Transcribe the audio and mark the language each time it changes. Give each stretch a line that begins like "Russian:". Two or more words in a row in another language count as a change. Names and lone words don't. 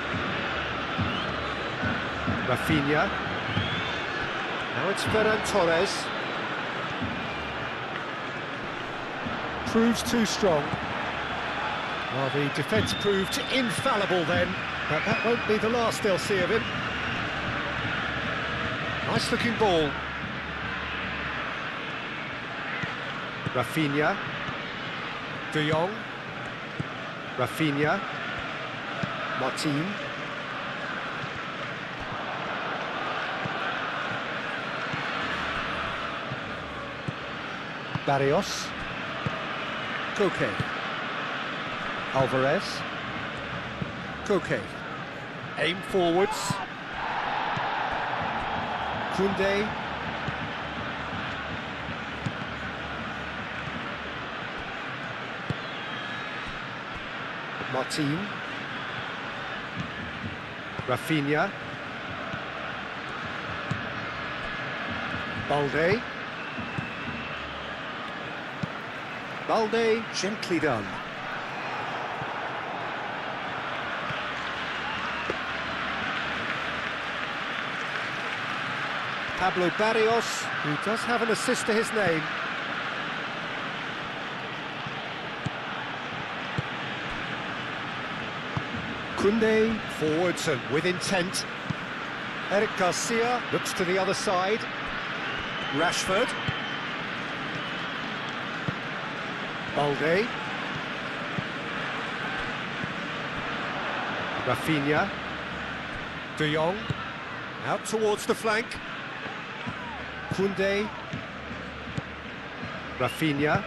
English: Rafinha. Now it's Ferran Torres. Proves too strong. Well, the defence proved infallible then, but that won't be the last they'll see of him. Nice looking ball. Rafinha. De Jong. Rafinha. Martin. Barrios. Koke. Alvarez. Koke. Aim forwards. Koundé. Martin. Rafinha. Balde. Balde, gently done. Pablo Barrios, who does have an assist to his name. Koundé, forwards and with intent. Eric Garcia looks to the other side. Rashford. Balde. Rafinha. De Jong. Out towards the flank. Koundé. Rafinha.